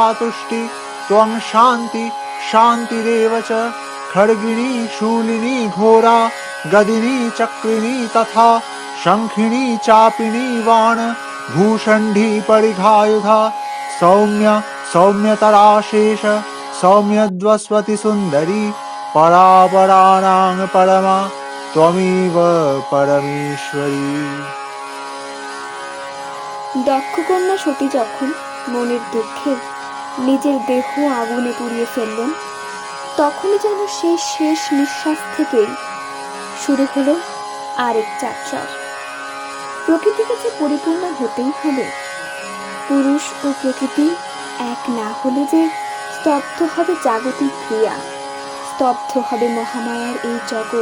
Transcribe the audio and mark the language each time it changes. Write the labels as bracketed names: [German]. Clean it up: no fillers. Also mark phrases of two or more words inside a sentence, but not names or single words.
[Sanskrit] तुष्टि त्वं शान्ति शान्तिरेव च खड्गिनी शूलिनी घोरा गदिनी चक्रिणी तथा शङ्खिनी चापिनी बाण भूषण्डी परिघायुधा सौम्य सौम्यतराशेष सौम्यद्वस्वति सुन्दरी परापराणां परमा त्वमेव परमेश्वरी। [Bangla] দক্ষকন্যা সতী যখন মনের দুঃখে নিজের দেহ আগুনে পুড়িয়ে ফেললেন, তখনই যেন সেই শেষ নিঃশ্বাস থেকেই শুরু হলো আরেক যাত্রার। প্রকৃতিকে যে পরিপূর্ণ হতেই হবে, পুরুষ ও প্রকৃতি এক না হলে যে স্তব্ধ হবে জাগতিক ক্রিয়া, স্তব্ধ হবে মহামায়ার এই জগৎ।